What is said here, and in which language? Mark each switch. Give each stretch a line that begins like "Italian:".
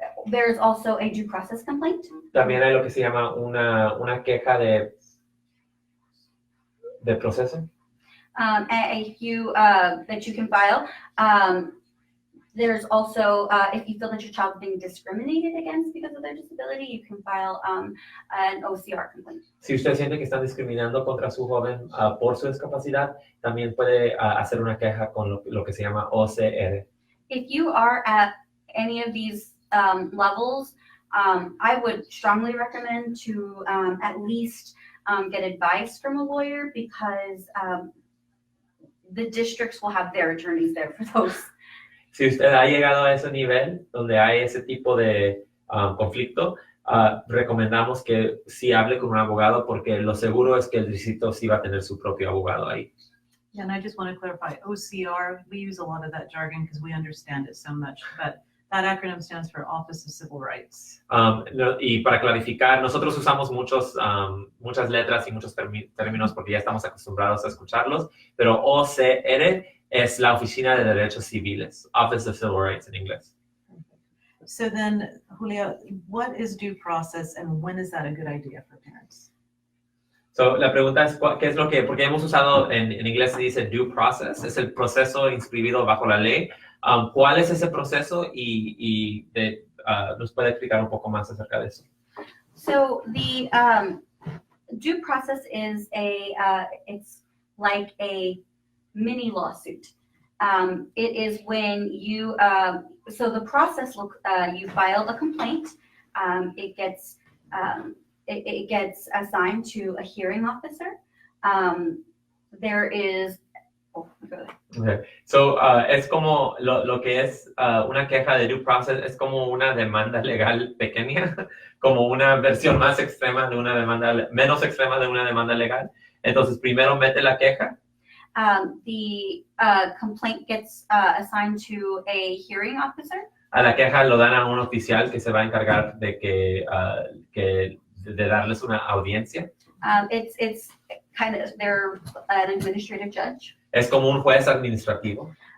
English: There's also a due process complaint.
Spanish: También hay lo que se llama una queja de proceso.
English: That you can file. There's also, if you feel that your child is being discriminated against because of their disability, you can file an OCR complaint.
Spanish: Si usted siente que están discriminando contra su joven por su discapacidad, también puede hacer una queja con lo que se llama OCR.
English: If you are at any of these levels, I would strongly recommend to at least get advice from a lawyer because the districts will have their attorneys there for those.
Spanish: Si usted ha llegado a ese nivel donde hay ese tipo de conflicto, recomendamos que sí hable con un abogado porque lo seguro es que el distrito sí va a tener su propio abogado ahí.
English: Yeah, and I just want to clarify, OCR, we use a lot of that jargon because we understand it so much, but that acronym stands for Office of Civil Rights.
Spanish: Y para clarificar, nosotros usamos muchas letras y muchos términos porque ya estamos acostumbrados a escucharlos, pero OCR es la Oficina de Derechos Civiles, Office of Civil Rights en inglés.
English: So then, Julia, what is due process and when is that a good idea for parents?
Spanish: So, la pregunta es, ¿qué es lo que, porque hemos usado en inglés se dice due process, es el proceso inscribido bajo la ley. ¿Cuál es ese proceso y nos puede explicar un poco más acerca de eso?
English: So the due process is it's like a mini lawsuit. It is when you, so the process, you file a complaint, it gets assigned to a hearing officer. There is, Okay.
Spanish: So, es como lo que es una queja de due process, es como una demanda legal pequeña, como una versión más extrema de una demanda, menos extrema de una demanda legal. Entonces, primero mete la queja.
English: The complaint gets assigned to a hearing officer.
Spanish: A la queja lo dan a un oficial que se va a encargar de de darles una audiencia.
English: It's kind of, they're an administrative judge.
Spanish: Es como un juez administrativo.